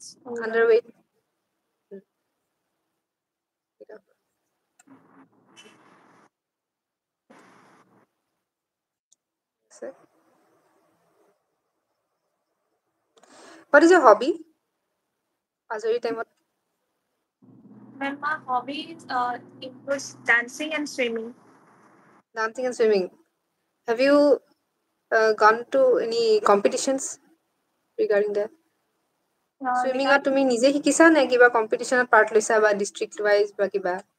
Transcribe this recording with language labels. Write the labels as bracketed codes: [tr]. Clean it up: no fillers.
[en] underweight, what is your hobby, [as] আজৰি টাইমত? [en] My hobby includes dancing and swimming. Dancing and swimming. Have you gone to any competitions regarding that? [as] চুইমিঙত তুমি নিজে শিকিছা নে কিবা কম্পিটিশ্যনত পাৰ্ট লৈছা, বা ডিষ্ট্ৰিক্ট ৱাইজ বা কিবা?